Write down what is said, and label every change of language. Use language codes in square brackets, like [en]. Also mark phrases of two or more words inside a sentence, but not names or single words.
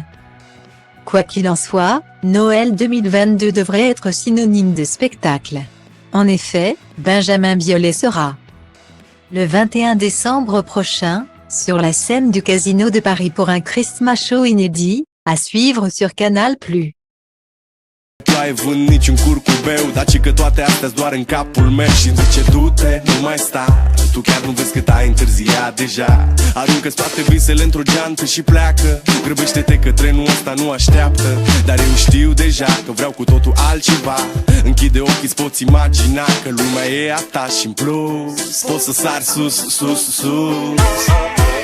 [fr] Quoi qu'il en soit, Noël 2022 devrait être synonyme de spectacle. En effet, Benjamin Biolay sera le 21 décembre prochain, sur la scène du Casino de Paris pour un [en] Christmas show [fr] inédit, à suivre sur Canal+. [ro] Tu ai vând niciun curcubeu, daci că toate astea-s doar în capul meu. Și zice du-te, nu mai sta, tu chiar nu vezi cât ai întârziat deja. Aruncă-ți toate visele într-o geantă și pleacă. Grăbește-te că trenul ăsta nu așteaptă. Dar eu știu deja că vreau cu totul altceva. Închide ochii, îți poți imagina că lumea e a ta și în plus poți să sari sus, sus, sus.